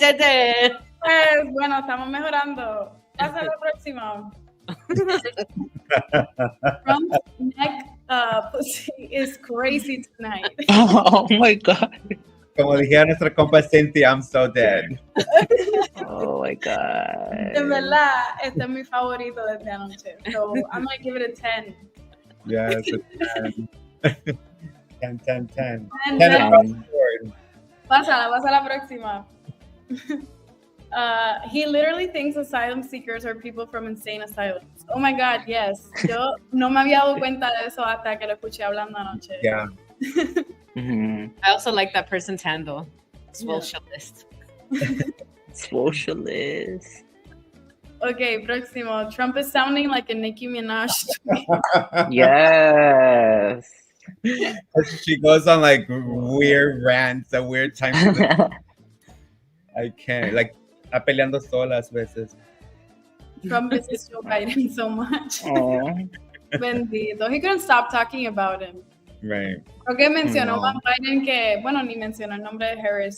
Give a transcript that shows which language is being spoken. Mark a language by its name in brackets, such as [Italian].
[Spanish] Pues, bueno, estamos mejorando. Pasa a lo próximo. [English] Trump's neck pussy is crazy tonight. Oh my God. [Spanish] Como dijera nuestra compa Cynthia, [English] I'm so dead. Oh my God. [Spanish] En verdad, este es mi favorito desde anoche. [English] So, I'm gonna give it a 10. Yes, a 10. 10, 10, 10. 10 10. across the board. [Spanish] Pasa la próxima. [English] He literally thinks asylum seekers are people from insane asylums. Oh my God, yes. [Spanish] Yo no me había dado cuenta de eso hasta que lo escuché hablando anoche. [English] Yeah. Mhm. I also like that person's handle. Socialist. Socialist. [Spanish] Okay, próximo. [English] Trump is sounding like a Nicki Minaj. Yes. She goes on like weird rants at weird times. I can't. Like, [Spanish] está peleando sola a veces. [English] Trump misses Joe Biden so much. Oh. [Spanish] Bendito. [English] He couldn't stop talking about him. Right. [Spanish] Creo que mencionó No. más Biden que, bueno, ni mencionó el nombre de Harris.